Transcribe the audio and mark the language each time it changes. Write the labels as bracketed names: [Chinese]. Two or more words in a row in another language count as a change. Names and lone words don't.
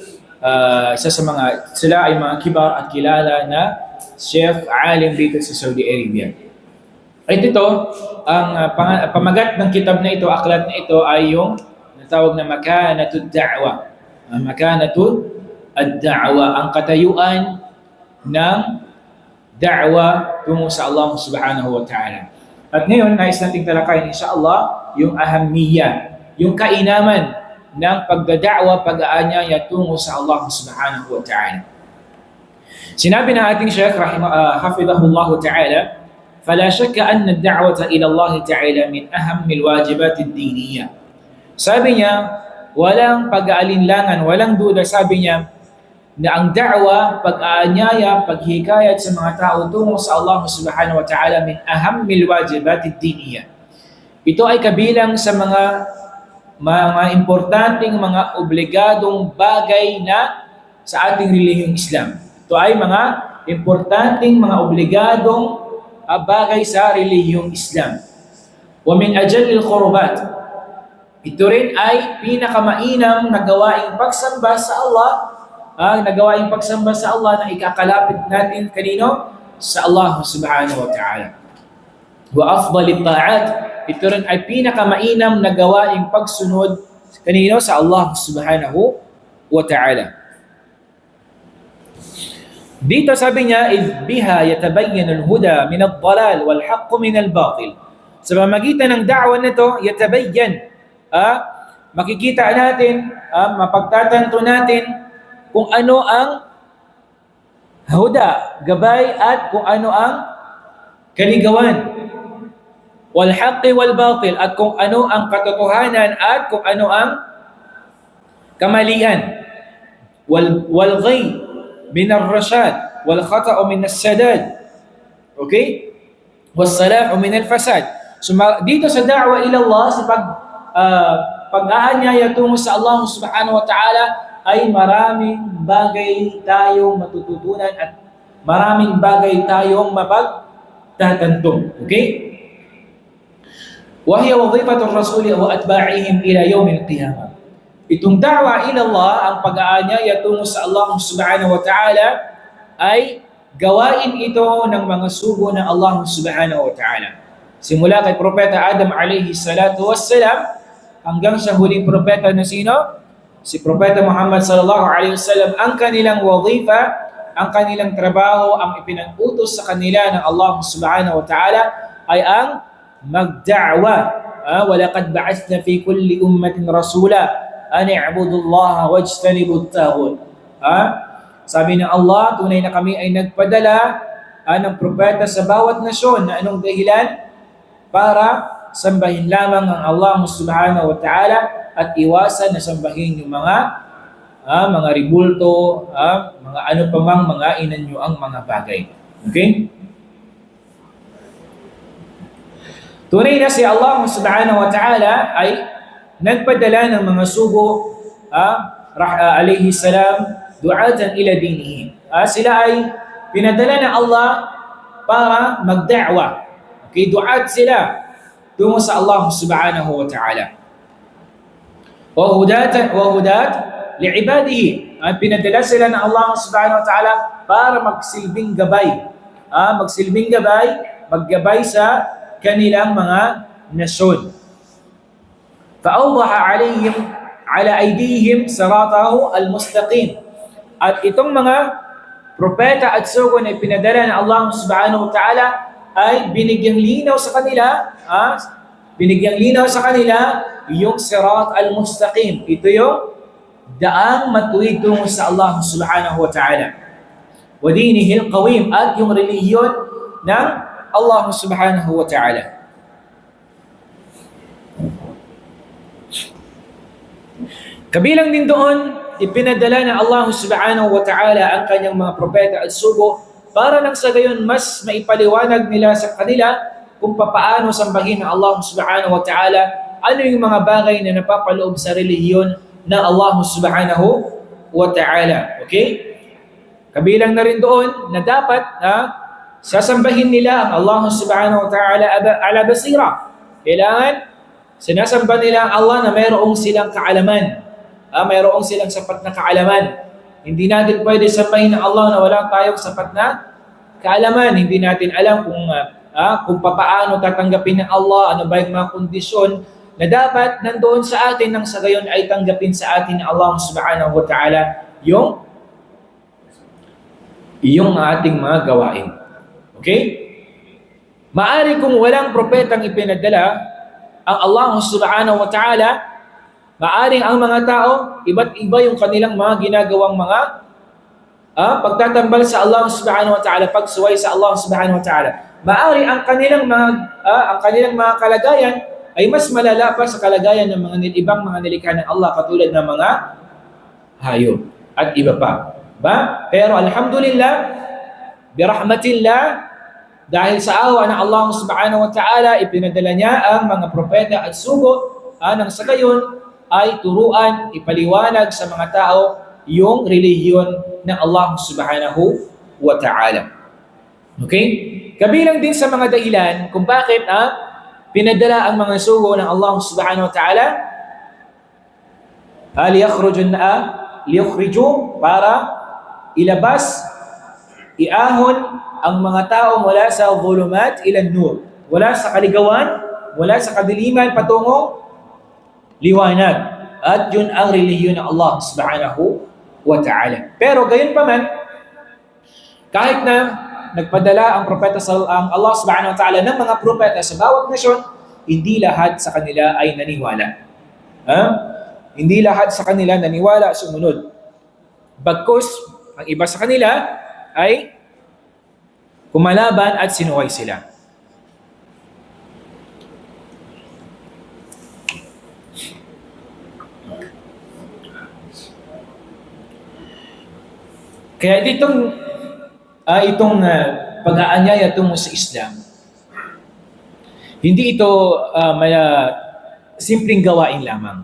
[Filipino] Sila ay mga kibar at kilala na Sheikh alim dito sa Saudi Arabia. At ito, ang pamagat ng kitab na ito, aklat na ito ay yung natawag na [Arabic] مكانة الدعوة. مكانة الدعوة, [Filipino] ang katayuan ng da'wa tungo sa Allah [Arabic] سبحانه وتعالى. [Filipino] At ngayon, nais nating talakayin insyaAllah yung ahamiyya, yung kainaman ng pagdada'wa, pag-aanyaya tungo sa Allah [Arabic] سبحانه وتعالى. [Filipino] Sinabi ng ating Sheikh [Arabic] حفظه الله تعالى, فلا شك أن الدعوة إلى الله تعالى من أهم الواجبات الدينية. [Filipino] Sabi niya, walang pag-aalinlangan, walang duda, sabi niya, na ang da'wa, pag-aanyaya, paghikayat sa mga tao tungo sa Allah [Arabic] سبحانه وتعالى من أهم الواجبات الدينية. [Filipino] Ito ay kabilang sa mga importanteng, mga obligadong bagay na sa ating relihiyong Islam. Ito ay mga importanteng, mga obligadong bagay sa relihiyong Islam. [Arabic] ومن أجل القربات. [Filipino] Ito rin ay pinakamainam na gawaing pagsamba sa Allah, nagawaing pagsamba sa Allah na ikakalapit natin kanino? Sa Allah [Arabic] سبحانه وتعالى. وأفضل الطاعات. [Filipino] Ito rin ay pinakamainam na gawaing pagsunod kanino? Sa Allah [Arabic] سبحانه وتعالى. [Filipino] Dito sabi niya, [Arabic] إِذْ بِهَا يَتَبَيَّنُ الْهُدَى مِنَ الضَّلَالِ وَالْحَقُّ مِنَ الْبَاطِلِ. [Filipino] Sa pamamagitan ng da'wa nito, yatabayyan, makikita natin, mapagtatanto natin kung ano ang huda, gabay, at kung ano ang kaligawan. [Arabic] وَالْحَقِّ وَالْبَاطِلِ, [Filipino] at kung ano ang katotohanan at kung ano ang kamalian. [Arabic] وَالْغَيْ من الرشاد والخطأ من السداد. Okay? والصلاح من الفساد. [Filipino] So dito sa [Arabic] الدعوة إلى الله, [Filipino] sa pag-aanyaya tungo sa Allah [Arabic] سبحانه وتعالى, [Filipino] ay maraming bagay tayong matututunan at maraming bagay tayong mapagtatanto. Okay? [Arabic] وهي وظيفة الرسول وأتباعهم إلى يوم القيامة. [Filipino] Itong [Arabic] الدعوة إلى الله, [Filipino] ang pag-aanyaya tungo sa Allah [Arabic] سبحانه وتعالى, [Filipino] ay gawain ito ng mga sugo ng Allah [Arabic] سبحانه وتعالى. [Filipino] Simula kay Propeta Adam [Arabic] عليه الصلاة والسلام [Filipino] hanggang sa huling propeta na sino? Si Propeta Muhammad [Arabic] صلى الله عليه وسلم, [Filipino] ang kanilang wazifa, ang kanilang trabaho, ang ipinag-utos sa kanila ng Allah [Arabic] سبحانه وتعالى [Filipino] ay ang magda'wa. [Arabic] وَلَقَدْ بَعَثْنَا فِي كُلِّ أُمَّةٍ رَسُولًا أَنِ اعْبُدُوا اللَّهَ وَاجْتَنِبُوا الطَّاغُوتَ. [Filipino] Sabi ng Allah, tunay na kami ay nagpadala ng propeta sa bawat nasyon na anong dahilan? Para sambahin lamang ang Allah [Arabic] سبحانه وتعالى [Filipino] at iwasan na sambahin yung mga ribulto, mga ano pa mang mga inanyo ang mga bagay. Okay? Tunay na si Allah [Arabic] سبحانه وتعالى [Filipino] ay nagpadala ng mga sugo [Arabic] عليه السلام دعاة إلى دينه. [Filipino] Sila ay pinadala ng Allah para magda'wa. Okay, du'at sila tungo sa Allah [Arabic] سبحانه وتعالى. وهدات li'ibadihi. [Filipino] Pinadala sila ng Allah [Arabic] سبحانه وتعالى [Filipino] para magsilbing gabay. Magsilbing gabay, maggabay sa kanilang mga nasyon. [Arabic] فَأَوْضَحَ عَلَيْهِمْ عَلَى أَيْدِيهِمْ صِرَاطَهُ الْمُسْتَقِيمِ. [Filipino] At itong mga propeta at sugo na pinadala ng Allah [Arabic] سبحانه وتعالى [Filipino] ay binigyang linaw sa kanila, yung [Arabic] الصراط المستقيم. [Filipino] Ito yung daang matuwid tungo sa Allah [Arabic] سبحانه وتعالى. ودينه القويم, [Filipino] at yung relihiyon ng Allah [Arabic] سبحانه وتعالى. [Filipino] Kabilang din doon, ipinadala ng Allah [Arabic] سبحانه وتعالى [Filipino] ang kanyang mga propeta at sugo para nang sa gayon mas maipaliwanag nila sa kanila kung papaano sambahin ng Allah [Arabic] سبحانه وتعالى, [Filipino] ano yung mga bagay na napapaloob sa relihiyon ng Allah [Arabic] سبحانه وتعالى. [Filipino] Okay? Kabilang na rin doon na dapat sasambahin nila ang Allah [Arabic] سبحانه وتعالى على بصيرة. [Filipino] Kailangan sinasamba nila ang Allah na mayroong silang kaalaman. Mayroong silang sapat na kaalaman. Hindi natin pwede sambahin ng Allah na wala tayong sapat na kaalaman. Hindi natin alam kung papaano tatanggapin ng Allah, ano ba yung mga kondisyon na dapat nandoon sa atin nang sa gayon ay tanggapin sa atin ng Allah [Arabic] سبحانه وتعالى [Filipino] yung ating mga gawain. Okay? Maari kung walang propetang ipinadala ang Allah [Arabic] سبحانه وتعالى, [Filipino] maaring ang mga tao, iba't iba yung kanilang mga ginagawang mga pagtatambal sa Allah [Arabic] سبحانه وتعالى, [Filipino] pagsuway sa Allah [Arabic] سبحانه وتعالى. [Filipino] Maaring ang kanilang mga kalagayan ay mas malala pa sa kalagayan ng mga ibang mga nilikha ng Allah, katulad ng mga hayop at iba pa. Pero [Arabic] الحمد لله، برحمة الله, [Filipino] dahil sa awa ng Allah [Arabic] سبحانه وتعالى, [Filipino] ipinadala niya ang mga propeta at sugo nang sa gayon ay turuan, ipaliwanag sa mga tao yung relihiyon ng Allah [Arabic] سبحانه وتعالى. [Filipino] Okay? Kabilang din sa mga dahilan kung bakit pinadala ang mga sugo ng Allah [Arabic] سبحانه وتعالى ليخرج, [Filipino] para ilabas, iahon ang mga tao mula sa [Arabic] الظلمات إلى النور, [Filipino] wala sa kaligawan, wala sa kadiliman patungong liwanag. At yun ang relihiyon ng Allah [Arabic] سبحانه وتعالى. [Filipino] Pero gayon pa man, kahit na nagpadala ang Allah [Arabic] سبحانه وتعالى [Filipino] ng mga propeta sa bawat nasyon, hindi lahat sa kanila ay naniwala. Hindi lahat sa kanila naniwala, sumunod. Bagkus, ang iba sa kanila ay kumalaban at sinuway sila. Kaya itong pag-aanyaya tungo sa Islam, hindi ito simpleng gawain lamang.